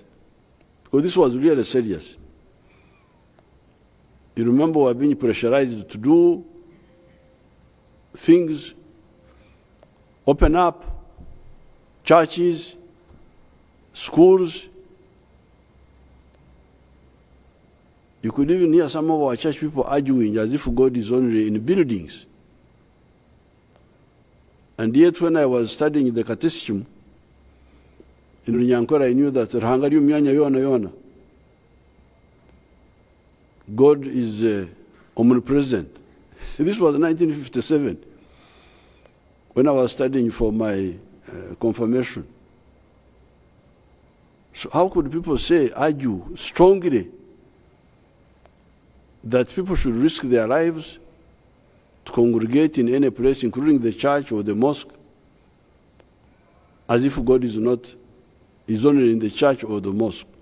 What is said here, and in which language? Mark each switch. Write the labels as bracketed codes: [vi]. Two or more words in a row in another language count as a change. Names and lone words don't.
[en] Because this was really serious. You remember we were being pressurized to do things, open up churches, schools. You could even hear some of our church people arguing as if God is only in buildings. And yet when I was studying the catechism in Runyankore, I knew that [nyn] Rahangari myanya yona yona. [en] God is omnipresent. This was 1957 when I was studying for my confirmation. So how could people argue strongly that people should risk their lives to congregate in any place, including the church or the mosque, as if God is only in the church or the mosque?